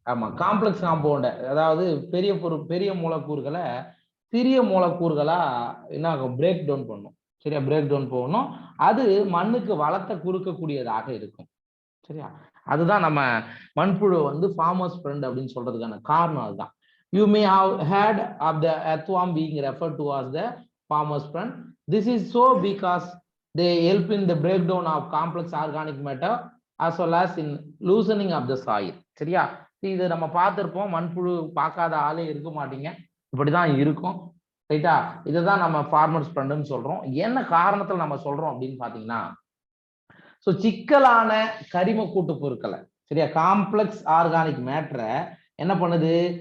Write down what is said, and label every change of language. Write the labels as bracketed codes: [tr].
[ta] ஆமா, complex compound அதாவது பெரிய மூலக்கூறுகளை சிறிய மூலக்கூறுகளா என்ன ஆகும்? பிரேக் டவுன் பண்ணும். சரியா, பிரேக் டவுன் போகணும். அது மண்ணுக்கு வளத்தை குறுக்கக்கூடியதாக இருக்கும். சரியா, அதுதான் நம்ம மண்புழு வந்து ஃபார்மர்ஸ் ஃப்ரெண்ட் அப்படின்னு சொல்றதுக்கான காரணம் அதுதான். [en] You may have heard of the earthworm being referred to as the farmer's friend. This is so because they help in the breakdown of complex organic matter as well as in loosening of the soil. [ta] சரியா, இது நம்ம பார்த்திருப்போம். மண்புழு பார்க்காத ஆளே இருக்க மாட்டீங்க, இப்படிதான் இருக்கும். ரைட்டா, இதுதான் நம்ம ஃபார்மர்ஸ் ஃப்ரெண்ட்னு சொல்றோம். என்ன காரணத்துல நம்ம சொல்றோம் அப்படின்னு பாத்தீங்கன்னா, ஸோ சிக்கலான கரிம கூட்டு பொருட்களை, சரியா, காம்ப்ளெக்ஸ் ஆர்கானிக் மேட்டரை என்ன பண்ணுது?